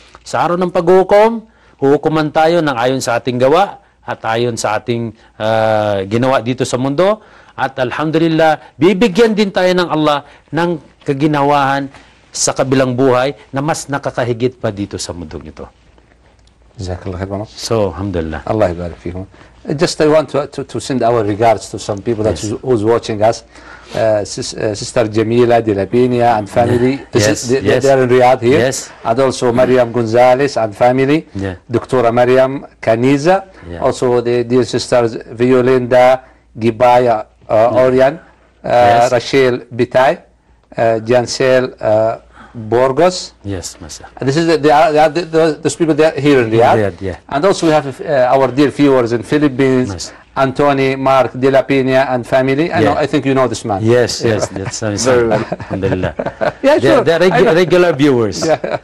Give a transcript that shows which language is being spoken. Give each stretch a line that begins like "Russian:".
Filipino: Sa araw ng paghukom, huhukuman tayo ng ayon sa ating gawa at ayon sa ating ginawa dito sa mundo. At Alhamdulillah, bibigyan din tayo ng Allah ng kaginawahan sa kabilang buhay na mas nakakahigit pa dito sa mundong ito.
Arabic: Jazakallah khairan.
English: So, alhamdulillah.
Arabic: Allah ybarik fikum.
English: Just I want to send our regards to some people that who's watching us. Sister Jamila de la Pina and family. They are in Riyadh here. Yes. And also Mariam Gonzalez and family. Yeah. Doctora Mariam Caniza. Yeah. Also the dear sisters Violinda, جيبايا أوريان راشيل بيتاي جانسيل بورغوس. Yes, Master. And this is those people there here in Riyadh. Yeah. And also we have our dear viewers in Philippines. Master. Antony, Mark, De La Pena and family. I know, I think you know this man. Yes, yes, that's very well. Alhamdulillah. Yeah, sure. They're regular viewers. Yeah.